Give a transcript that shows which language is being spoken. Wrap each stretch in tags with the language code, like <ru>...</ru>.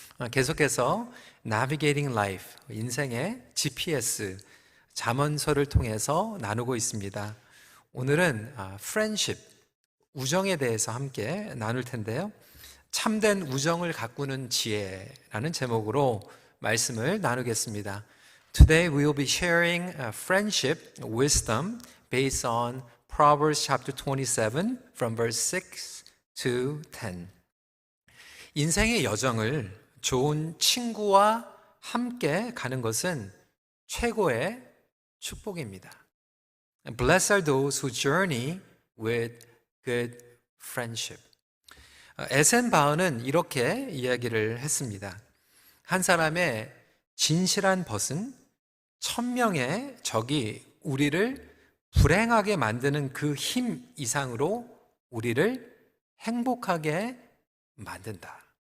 <ko>계속해서</ko> <en>Navigating Life,</en> <ko>인생의 GPS, 잠언서를 통해서 나누고 있습니다. 오늘은 Friendship, 우정에 대해서 함께 나눌 텐데요. 참된 우정을 가꾸는 지혜라는 제목으로 말씀을 나누겠습니다.</ko> <en>Today we will be sharing friendship wisdom based on Proverbs chapter 27 from verse 6 to 10.</en> <ko>인생의 여정을 좋은 친구와 함께 가는 것은 최고의 축복입니다.</ko> <en>Blessed are those who journey with good friendship.</en> <ko>에센바흐는 이렇게 이야기를 했습니다. 한 사람의 진실한 벗은 1000명의 적이 우리를 불행하게 만드는 그 힘 이상으로 우리를 행복하게 만든다.</ko>